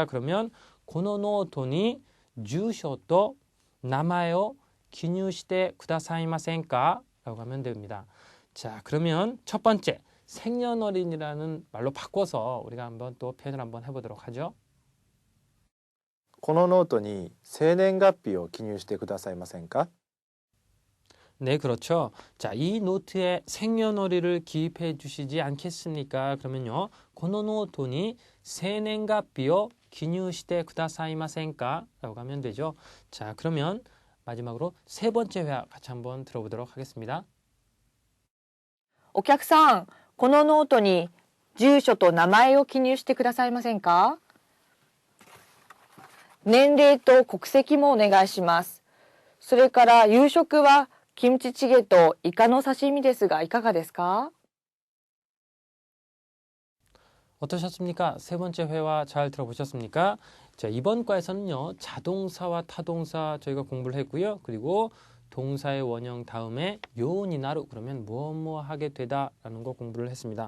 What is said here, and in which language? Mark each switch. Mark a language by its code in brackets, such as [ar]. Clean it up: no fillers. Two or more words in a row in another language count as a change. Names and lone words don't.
[ja] 그러면 この ノートに 住所と 名前を 記入して くださいませんか? [ko] 라고 하면 됩니다. 자 그러면 첫 번째 생년월일이라는 말로 바꿔서 우리가 한번 또 표현을 한번 해보도록 하죠. [ja] このノートに生年月日を記入してくださいませんか？ [ko] 네, 그렇죠. 자, 이 노트에 생년월일을 기입해 주시지 않겠습니까? 그러면요. [ja] このノートに生年月日を記入してくださいませんか? [ko] 라고 하면 되죠. 자, 그러면 마지막으로 세 번째 회화 같이 한번 들어보도록 하겠습니다. [ja] お客さん、このノートに住所と名前を記入してくださいませんか？年齢と国籍もお願いします。それから夕食はキムチチゲとイカの刺身ですがいかがですか？ [ko] 어떠셨습니까? 세 번째 회화 잘 들어보셨습니까? 자, 이번 과에서는요, 자동사와 타동사 저희가 공부를 했고요. 그리고 동사의 원형 다음에 [ja] ように なる [ko] 그러면 무엇 하게 되다라는 거 공부를 했습니다.